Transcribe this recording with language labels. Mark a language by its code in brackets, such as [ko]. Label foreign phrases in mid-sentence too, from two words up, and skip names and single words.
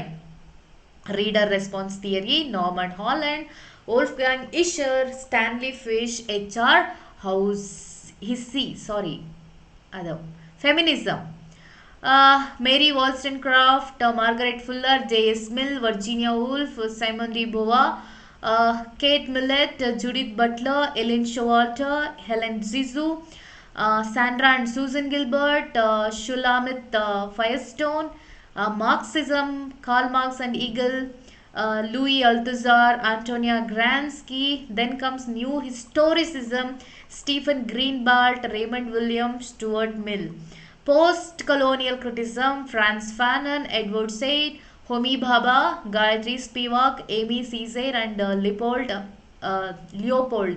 [en] Reader response theory, Norman Holland, Wolfgang Ischer, Stanley Fish, H.R. Feminism. Mary Wollstonecraft, Margaret Fuller, J.S. Mill, Virginia Woolf, Simone de Beauvoir, Kate Millett, Judith Butler, Ellen Showalter, Helen Zissou, Sandra and Susan Gilbert, Shulamit Firestone. Marxism, Karl Marx and Hegel, Louis Althusser, Antonia Gramsci. Then comes New Historicism, Stephen Greenblatt, Raymond Williams, Stuart Mill. Post-colonial criticism, Frantz Fanon, Edward Said, Homi Bhabha, Gayatri Spivak, Amy Caesar and Leopold.